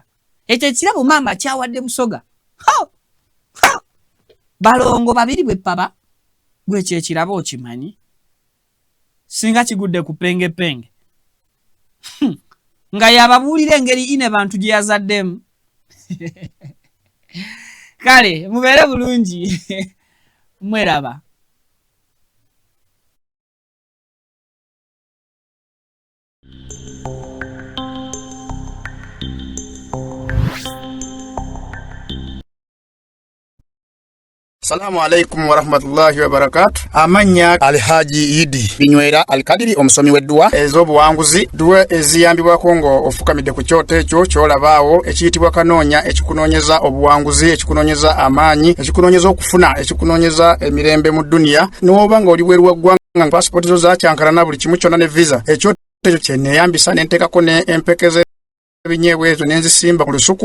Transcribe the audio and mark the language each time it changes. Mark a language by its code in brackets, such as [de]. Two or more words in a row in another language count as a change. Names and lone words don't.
[lg] Ekyo ekirabo maama kyawadde Busoga. Balongo babiri bwe paba gwe kye kirabo okimanyi. Singa kigudde ku penge. Nga yababuulira engeri ine bantu gye yazaddemu. Kale mubeere bulungi. Mweraba. [ar] السلام عليكم ورحمة الله وبركاته. [lg] Amanya Alhaji Idi Binywera Alkadiri omusomi w'edduwa ez'obuwanguzi, duwa eziyambibwako ngo ofukamidde ku kyoto ekyo ky'olabaawo ekiyitibwa kanoonya, ekikunoonyeza obuwanguzi, ekikunoonyeza amaanyi, ekikunoonyeza okufuna, ekikunoonyeza emirembe mu dduniya. N'oba nga oli bweru wa ggwanga pasipoti zo zakyankalana buli kimu kyonna ne visa, ekyoto ekyo kye neeyambisa ne nteekako ne empekeze ebinyeebwa ezo ne nzisimba ku lusuku.